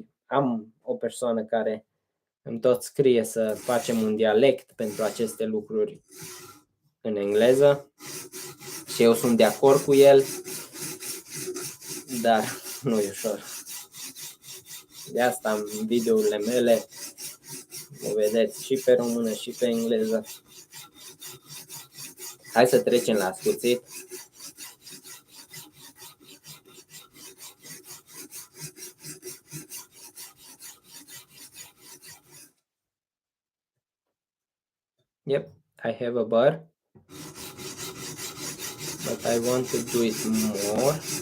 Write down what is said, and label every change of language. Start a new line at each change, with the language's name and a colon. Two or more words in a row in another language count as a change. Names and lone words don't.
Romanian: Am o persoană care îmi tot scrie să facem un dialect pentru aceste lucruri în engleză și eu sunt de acord cu el, dar nu e ușor. De asta în videourile mele o vedeți și pe română și pe engleză. Hai să trecem la scuțit.
English: Yep, I have a burr, but I want to do it more.